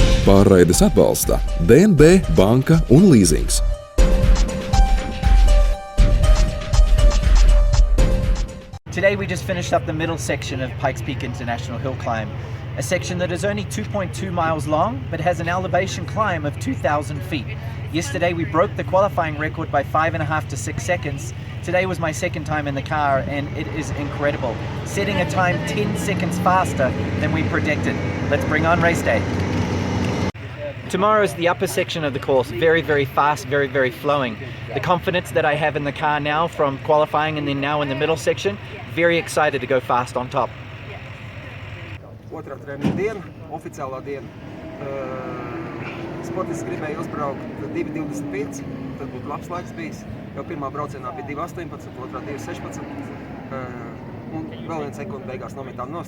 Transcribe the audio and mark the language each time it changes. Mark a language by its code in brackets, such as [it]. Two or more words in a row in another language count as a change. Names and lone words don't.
[lv] Pārraides atbalsta DNB banka un līzings. [en] Today we just finished up the middle section of Pikes Peak International Hill Climb, a section that is only 2.2 miles long but has an elevation climb of 2,000 feet. Yesterday we broke the qualifying record by 5.5 to 6 seconds. Today was my second time in the car and it is incredible, setting a time 10 seconds faster than we predicted. Let's bring on race day. Tomorrow is the upper section of the course, very, very fast, very, very flowing. The confidence that I have in the car now from qualifying and then now in the middle section, very excited to go fast on top. [lv] Otrā treniņa diena, oficiālā diena. Sportists gribēja uzbraukt 2.25, tad būtu labs laiks bijis. Jau pirmā braucienā bija 2.18, otrā 2.16. Un vēl 1 sekundi beigās nometām nost.